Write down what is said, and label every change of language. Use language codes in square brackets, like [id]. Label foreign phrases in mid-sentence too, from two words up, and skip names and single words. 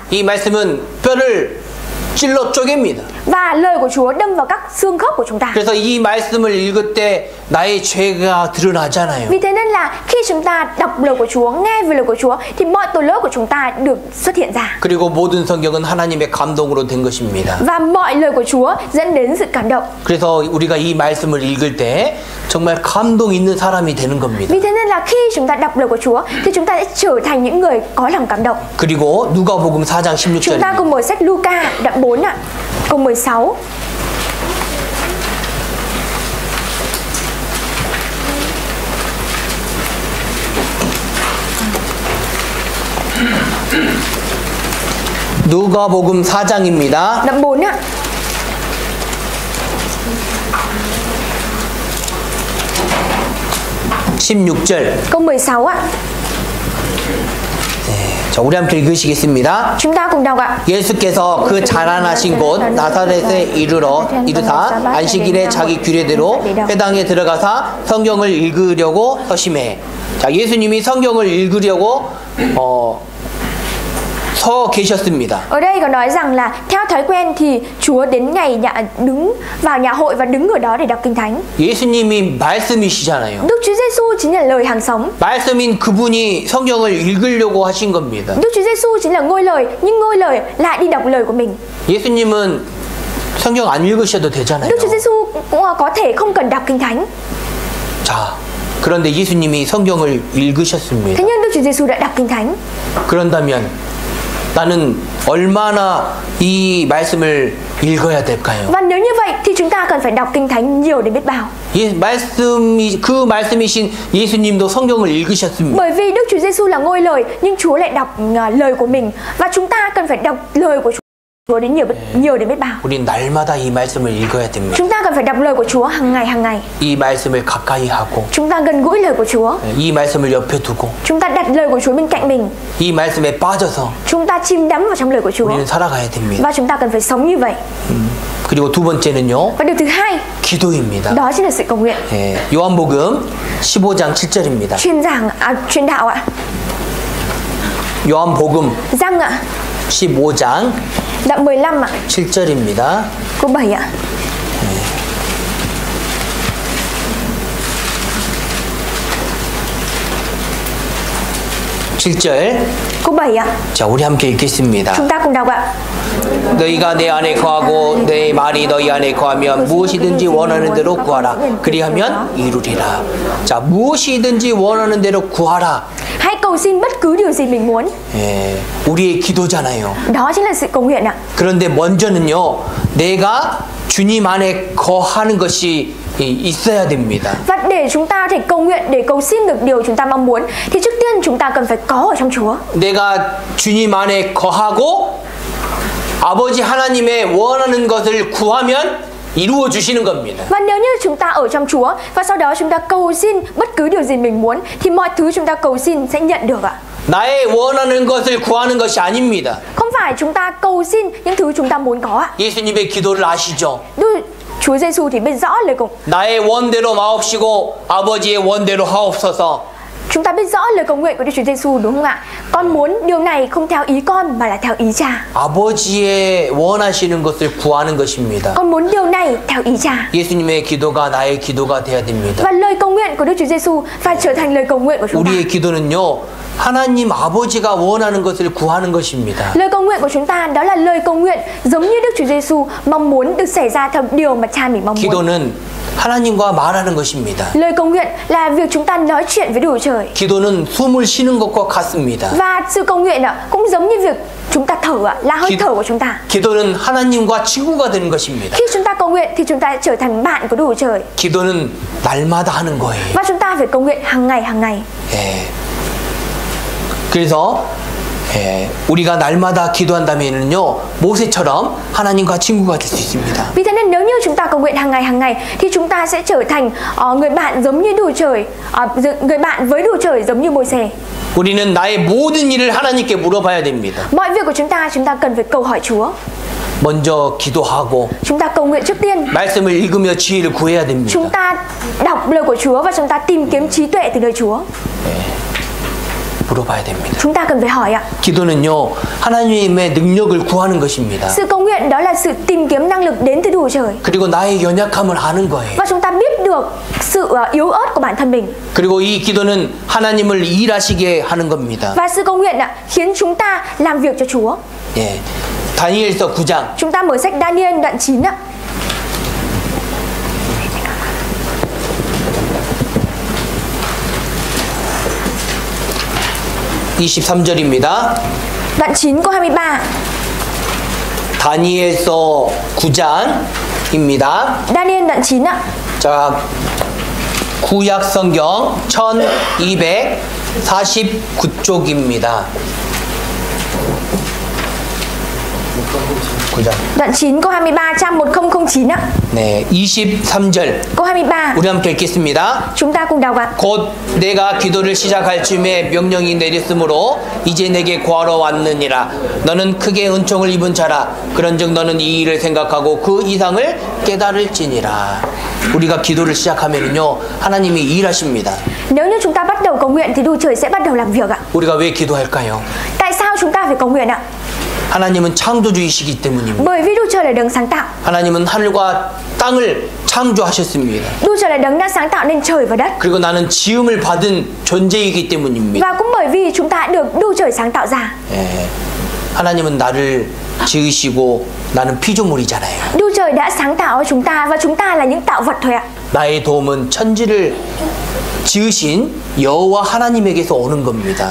[ko] 이 말씀은 뼈를 찔러 쪼갭니다. [vi] Và lời của Chúa đâm vào các xương khớp của chúng ta. [ko] 그래서 이 말씀을 읽을 때 나의 죄가 드러나잖아요. [vi] Vì thế nên là khi chúng ta đọc lời của Chúa, nghe về lời của Chúa thì mọi tội lỗi của chúng ta được xuất hiện ra. [ko] 그리고 모든 성경은 하나님의 감동으로 된 것입니다. [vi] Và mọi lời của Chúa dẫn đến sự cảm động. [ko] 그래서 우리가 이 말씀을 읽을 때 정말 감동 있는 사람이 되는 겁니다. [vi] Vì thế nên là khi chúng ta đọc lời của Chúa thì chúng ta sẽ trở thành những người có lòng cảm động. [ko] 그리고 누가복음 4장 [vi] Chúng ta [ko] 16절. [vi] cùng mở sách Luca đoạn 4 ạ, câu 16. [ko] 누가복음 4장입니다. [vi] Đoạn 4 ạ. [ko] 16절. [vi] Câu 16 ạ. [ko] 자, 우리 함께 읽으시겠습니다. [vi] Chúng ta cùng đọc ạ. [ko] 예수께서 그 자라나신 곳 나사렛에 이르사 안식일에 자기 규례대로 회당에 들어가사 성경을 읽으려고 서심해. 자, 예수님이 성경을 읽으려고 서 계셨습니다. [vi] Ở đây có nói rằng là theo thói quen thì Chúa đến ngày đứng vào nhà hội và đứng ở đó để đọc kinh thánh. [ko] 예수님이 말씀이시잖아요. [vi] Đức Chúa Giêsu chính là lời hàng sống. [ko] 말씀인 그분이 성경을 읽으려고 하신 겁니다. [vi] Đức Chúa Giêsu chính là ngôi lời, nhưng ngôi lời lại đi đọc lời của mình. [ko] 예수님은 성경 안 읽으셔도 되잖아요. [vi] Đức Chúa Giêsu cũng có thể không cần đọc kinh thánh. [ko] 자, 그런데 예수님이 성경을 읽으셨습니다. [vi] Thế nhưng Đức Chúa Giêsu đã đọc kinh thánh. [ko] 그런다면 나는 얼마나 이 말씀을 읽어야 될까요? [vi] Và nếu như vậy thì chúng ta cần phải đọc kinh thánh nhiều đến biết bao. [ko] 그 말씀이신 예수님도 성경을 읽으셨습니다. [vi] Bởi vì Đức Chúa Giêsu là ngôi lời, nhưng Chúa lại đọc lời của mình, và chúng ta cần phải đọc lời của Chúa đến nhiều đến biết bao. [ko] 우린 날마다 이 말씀을 읽어야 됩니다. [vi] Chúng ta cần phải đọc lời của Chúa hàng ngày. [ko] 이 말씀을 가까이 하고 [vi] Chúng ta gần gũi lời của Chúa. [ko] 이 말씀을 옆에 두고 [vi] Chúng ta đặt lời của Chúa bên cạnh mình. [ko] 이 말씀에 빠져서 [vi] Chúng ta chìm đắm vào trong lời của Chúa. [ko] 우리는 살아가야 됩니다. [vi] Và chúng ta cần phải sống như vậy. [ko] 그리고 두 번째는요. [vi] Và điều thứ hai, [ko] 기도입니다. [vi] đó chính là sự cầu nguyện. [ko] 요한복음 15장 7절입니다. [vi] Truyền đạo ạ. [ko] 요한복음 [vi] Giăng ạ. [ko] 15장 [vi] Đoạn 15 ạ. [ko] 7절입니다. [vi] Câu 7 ạ. Câu 7 ạ. [ko] 자, 우리 함께 읽겠습니다. [vi] Chúng ta cùng đọc ạ. [ko] 너희가 내 안에 거하고 내 말이 너희 안에 거하면 무엇이든지 원하는 대로 구하라. 그리하면 이루리라. 자, 무엇이든지 원하는 대로 구하라. [vi] Hãy cầu xin bất cứ điều gì mình muốn. [ko] 우리의 기도잖아요. [vi] Đó chính là sự cầu nguyện ạ. [ko] 그런데 먼저는요, 내가 주님 안에 거하는 것이 있어야 됩니다. [vi] Và để chúng ta thể cầu nguyện, để cầu xin được điều chúng ta mong muốn, thì trước tiên chúng ta cần phải có ở trong Chúa. [ko] 내가 주님 안에 거하고 아버지 하나님의 원하는 것을 구하면 이루어 주시는 겁니다. [vi] Và nếu như chúng ta ở trong Chúa và sau đó chúng ta cầu xin bất cứ điều gì mình muốn, thì mọi thứ chúng ta cầu xin sẽ nhận được ạ. [ko] 나의 원하는 것을 구하는 것이 아닙니다. [vi] Không phải chúng ta cầu xin những thứ chúng ta muốn có ạ. [ko] 예수님의 기도를 아시죠? [vi] Chúa Giêsu thì biết rõ lời cầu. [ko] 나의 원대로 마옵시고 아버지의 원대로 하옵소서. [vi] Chúng ta biết rõ lời cầu nguyện của Đức Chúa Giêsu, đúng không ạ? Con muốn điều này không theo ý con mà là theo ý Cha. [ko] 아버지의 원하시는 것을 구하는 것입니다. [vi] Con muốn điều này theo ý Cha. [ko] 예수님의 기도가 나의 기도가 돼야 됩니다. [vi] Và lời cầu nguyện của Đức Chúa Giêsu phải trở thành lời cầu nguyện của chúng ta. [ko] 우리의 기도는요, 하나님 아버지가 원하는 것을 구하는 것입니다. [vi] Lời cầu nguyện của chúng ta đó là lời cầu nguyện giống như Đức Chúa Giêsu mong muốn được xảy ra theo điều mà Cha mình mong muốn. [ko] 기도는 하나님과 말하는 것입니다. [vi] Lời cầu nguyện là việc chúng ta nói chuyện với Đức Chúa Trời. [ko] 기도는 숨을 쉬는 것과 같습니다. [vi] Và sự cầu nguyện cũng giống như việc chúng ta thở là hơi thở của chúng ta. [ko] 기도는 하나님과 친구가 되는 것입니다. [vi] Khi chúng ta cầu nguyện thì chúng ta trở thành bạn của Đức Chúa Trời. [ko] 기도는 날마다 하는 거예요. [vi] Và chúng ta phải cầu nguyện hàng ngày hàng ngày. [ko] 예. 그래서 우리가 날마다 기도한다면요 모세처럼 하나님과 친구가 될 수 있습니다. [vi] Vì thế nên nếu như chúng ta cầu nguyện hàng ngày thì chúng ta sẽ trở thành người bạn giống như Đức Chúa Trời, người bạn với Đức Chúa Trời giống như Môi-se. [ko] 우리는 나의 모든 일을 하나님께 물어봐야 됩니다. [vi] Mọi việc của chúng ta cần phải cầu hỏi Chúa. [ko] 먼저 기도하고 [vi] Chúng ta cầu nguyện trước tiên. [ko] 말씀을 읽으며 지혜를 구해야 됩니다. [vi] Chúng ta đọc lời của Chúa và chúng ta tìm kiếm trí tuệ từ nơi Chúa. [ko] 물어봐야 됩니다. [vi] Chúng ta cần phải hỏi ạ. [ko] 기도는요 하나님의 능력을 구하는 것입니다. [vi] Sự cầu nguyện đó là sự tìm kiếm năng lực đến từ Đức Chúa Trời. [ko] 그리고 나의 연약함을 아는 거예요. [vi] Và chúng ta biết được sự yếu ớt của bản thân mình. [ko] 그리고 이 기도는 하나님을 일하시게 하는 겁니다. [vi] Và sự cầu nguyện khiến chúng ta làm việc cho Chúa. [ko] 예. 다니엘서 9장. [vi] Chúng ta mở sách Daniel đoạn 9 ạ. [ko] (23절입니다) [vi] Đoạn 9 câu 23. [ko] 다니엘서 9장입니다. [vi] Daniel đoạn 9 ạ. [ko] 자, 구약 성경 1249쪽입니다. 9장. [vi] Đoạn 9 câu 23 trang 1009 ạ. [ko] 네, 23절. [vi] Câu 23. [ko] 우리 함께 읽겠습니다. [vi] Chúng ta cùng đọc ạ. [ko] 곧 내가 기도를 시작할 쯤에 명령이 내렸으므로 이제 내게 구하러 왔느니라. 너는 크게 은총을 입은 자라. 그런즉 너는 이 일을 생각하고 그 이상을 깨달을지니라. 우리가 기도를 시작하면요 하나님이 일하십니다. [vi] Nếu như chúng ta bắt đầu cầu nguyện thì Đức Chúa Trời sẽ bắt đầu làm việc ạ. [ko] 우리가 왜 기도할까요? [vi] Tại sao chúng ta phải cầu nguyện ạ? [ko] 하나님은 창조주이시기 때문입니다. [vi] Bởi vì Đức Chúa Trời là đấng sáng tạo. [ko] 하나님은 하늘과 땅을 창조하셨습니다. [vi] Đức Chúa Trời là đấng đã sáng tạo nên trời và đất. [ko] 그리고 나는 지음을 받은 존재이기 때문입니다. [vi] Và cũng bởi vì chúng ta đã được Đức Chúa Trời sáng tạo ra. [ko] 예, 하나님은 나를 지으시고 나는 피조물이잖아요. [vi] Đức Chúa Trời đã sáng tạo chúng ta và chúng ta là những tạo vật thôi ạ. [ko] 나의 도움은 천지를 지으신 여호와 하나님에게서 오는 겁니다.